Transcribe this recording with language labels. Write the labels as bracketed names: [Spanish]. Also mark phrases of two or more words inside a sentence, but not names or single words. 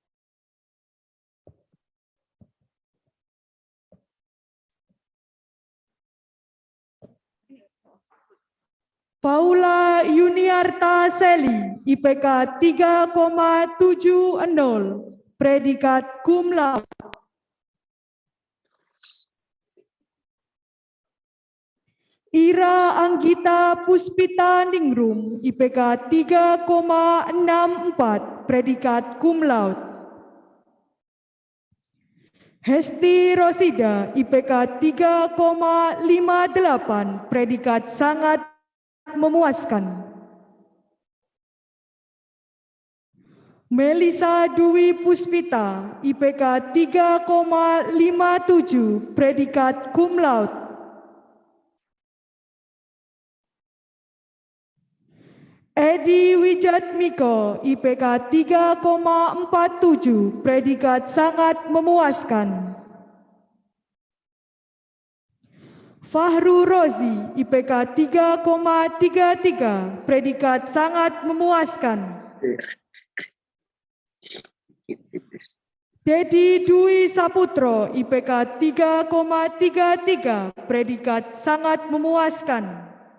[Indonesian] Paula Yuniarta Seli, IPK 3,70, predikat [Latin] cum laude. [Indonesian] Ira Anggita Puspita Ningrum, IPK 3,64, predikat [Latin] cum laude. [Indonesian] Hesti Rosida, IPK 3,58, predikat sangat memuaskan. Melisa Dwi Puspita, IPK 3,57, predikat [Latin] cum laude. [Indonesian] Edi Wijatmiko, IPK 3,47, predikat sangat memuaskan. Fahru Rozi, IPK 3,33, predikat sangat memuaskan. Dedi Dwi Saputro, IPK 3,33, predikat sangat memuaskan.